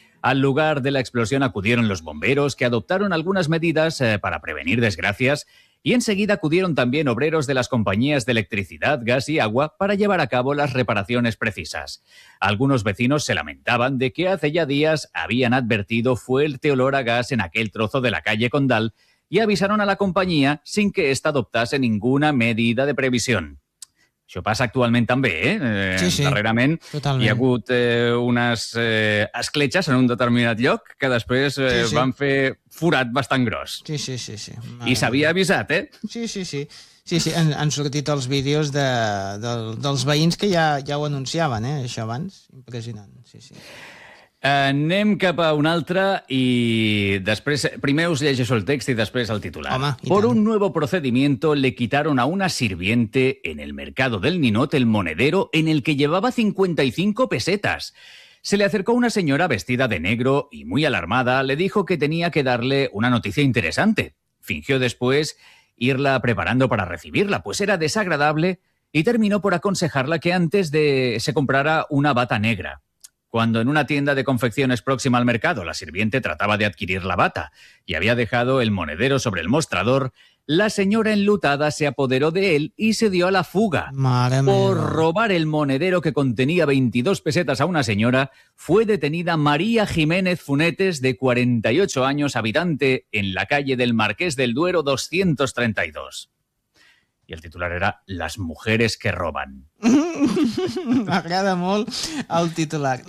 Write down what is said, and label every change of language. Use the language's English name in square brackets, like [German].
[Spanish] Al lugar de la explosión acudieron los bomberos, que adoptaron algunas medidas para prevenir desgracias, y enseguida acudieron también obreros de las compañías de electricidad, gas y agua para llevar a cabo las reparaciones precisas. Algunos vecinos se lamentaban de que hace ya días habían advertido fuerte olor a gas en aquel trozo de la calle Condal y avisaron a la compañía sin que ésta adoptase ninguna medida de previsión. [Catalan] Això passa actualment també, eh? Sí, sí, darrerament totalment. Hi ha hagut unes escletxes en un determinat lloc que després sí. Van fer forat bastant gros. Sí, sí, sí, sí. I s'havia avisat, eh? Sí, sí, sí. Sí, sí, han sortit els vídeos dels veïns que ja ho anunciaven, eh? Això abans, impressionant, sí, sí. Anem cap a un altre i després, primer us llegeixo el text i després el titular. Home, [Spanish] por un nuevo procedimiento le quitaron a una sirviente en el mercado del Ninot el monedero en el que llevaba 55 pesetas. Se le acercó una señora vestida de negro y muy alarmada, le dijo que tenía que darle una noticia interesante. Fingió después irla preparando para recibirla, pues era desagradable y terminó por aconsejarla que antes de se comprara una bata negra. Cuando en una tienda de confecciones próxima al mercado la sirviente trataba de adquirir la bata y había dejado el monedero sobre el mostrador, La señora enlutada se apoderó de él y se dio a la fuga. Madre mía. Por robar el monedero que contenía 22 pesetas a una señora, fue detenida María Jiménez Funetes, de 48 años, habitante en la calle del Marqués del Duero 232. Y el titular era Las mujeres que roban. [Catalan] M'agrada molt el titular.